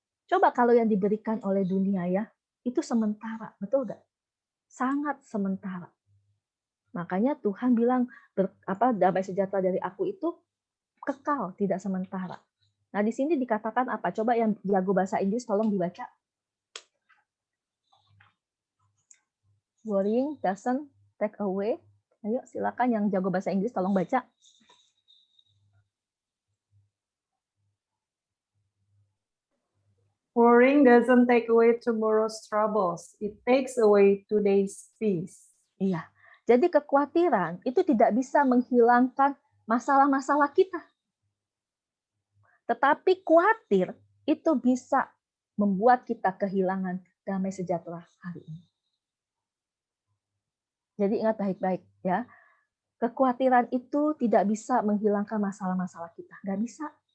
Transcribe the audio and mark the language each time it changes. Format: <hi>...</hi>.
<id>Coba kalau yang diberikan oleh dunia ya, itu sementara, betul gak? Sangat sementara. Makanya Tuhan bilang damai sejahtera dari aku itu kekal, tidak sementara. Nah, di sini dikatakan apa? Coba yang jago bahasa Inggris tolong dibaca.</id> <en>Worrying doesn't take away.</en> <id>Ayo, silakan yang jago bahasa Inggris tolong baca.</id> <en>Worrying doesn't take away tomorrow's troubles. It takes away today's peace.</en> <id>Iya. Jadi kekhawatiran itu tidak bisa menghilangkan masalah-masalah kita. Tetapi khawatir itu bisa membuat kita kehilangan damai sejahtera hari ini. Jadi ingat baik-baik ya. Kekhawatiran itu tidak bisa menghilangkan masalah-masalah kita. Nggak bisa.</id>